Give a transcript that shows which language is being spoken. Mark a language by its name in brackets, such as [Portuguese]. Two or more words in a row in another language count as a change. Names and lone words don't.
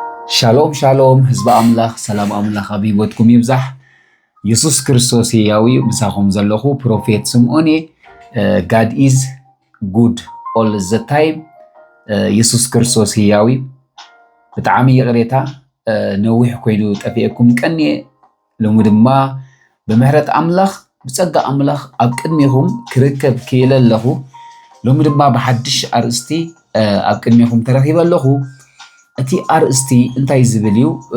[Tigrinya] ሻሎም ሻሎም ህዝቢ ኣምላኽ ሰላም ኣምላኽ ኣብ ሂወትኩም ይብዛሕ ኢየሱስ ክርስቶስ ህያው ብሳኹም ዘለኹ ፕሮፌት ስምዖን [English] God is good all the time [Tigrinya] ኢየሱስ ክርስቶስ ህያው ብጣዕሚ ይቕሬታ ነዊሕ ኮይኑ ጠፊአኩም ቀኒ ሎሚ ድማ ብምህረት ኣምላኽ ብጸጋ ኣምላኽ ኣብ ቅድሚኹም ክርከብ ክኢለ ኣለኹ ሎሚ ድማ ብሓድሽ ኣርእስቲ ኣብ ቅድሚኹም ተረኺበ ኣለኹ እቲ ኣርእስቲ እንታይ ዝብል እዩ